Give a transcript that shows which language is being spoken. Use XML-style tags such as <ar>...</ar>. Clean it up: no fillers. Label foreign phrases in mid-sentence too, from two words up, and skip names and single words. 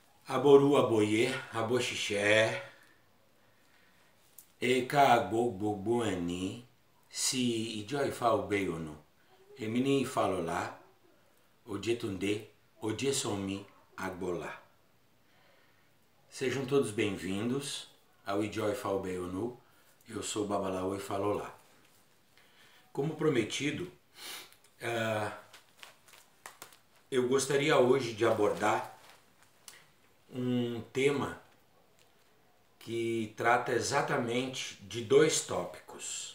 <yo>Aboru aboye, aboxixé, eka gbogbo ẹni, si ìjọ Ifá Ogbeyono, èmi ní Ifálọlá, Ojetunde, Ojesanmi Agbola.</yo> <pt>Sejam todos bem-vindos ao Ìjọ Ifá Ogbeyono. Eu sou o Babalaô Ifálọlá. Como prometido, eu gostaria hoje de abordar um tema que trata exatamente de dois tópicos.</pt>